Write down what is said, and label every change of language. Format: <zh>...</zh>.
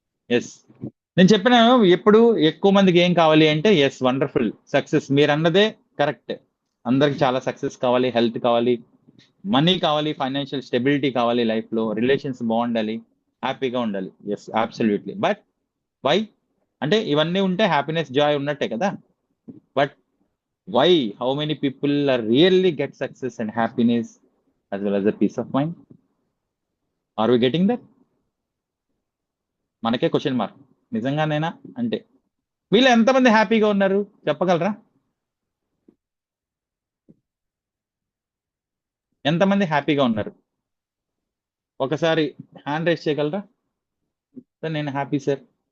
<te>Yes, నేను చెప్పినాను ఎప్పుడు ఎక్కువ మందికి ఏం కావాలి అంటే ఎస్ వండర్ఫుల్ సక్సెస్. మీరు అన్నదే కరెక్ట్, అందరికి చాలా సక్సెస్ కావాలి, హెల్త్ కావాలి, మనీ కావాలి, ఫైనాన్షియల్ స్టెబిలిటీ కావాలి, లైఫ్లో రిలేషన్స్ బాగుండాలి, హ్యాపీగా ఉండాలి. Yes absolutely. బట్ వై అంటే ఇవన్నీ ఉంటే హ్యాపీనెస్ జాయ్ ఉన్నట్టే కదా.</te> <en>But why how many people are really get success and happiness as well as a peace of mind? Are we getting that?</en> <te>మనకే క్వశ్చన్ మార్క్. నిజంగానేనా అంటే వీళ్ళు ఎంతమంది హ్యాపీగా ఉన్నారు చెప్పగలరా? ఎంతమంది హ్యాపీగా ఉన్నారు ఒకసారి హ్యాండ్ రైస్ చేయగలరా? సార్ నేను హ్యాపీ సార్.</te>